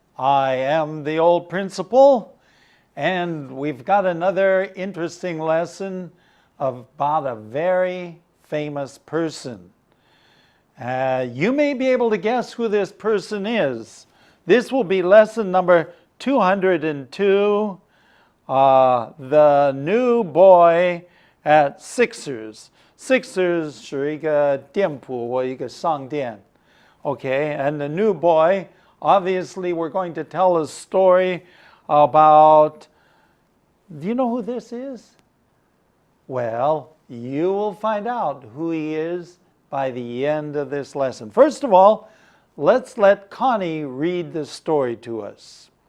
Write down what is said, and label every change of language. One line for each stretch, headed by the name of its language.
English: I am the Old Principal, and we've got another interesting lesson about a very famous person. You may be able to guess who this person is. This will be lesson number 202, The New Boy at Sixers.
Chinese: Sixers 是一个店铺或一个商店。
English: Okay, and the new boy, obviously we're going to tell a story about, do you know who this is? Well, you will find out who he is by the end of this lesson. First of all, let's let Connie read the story to us.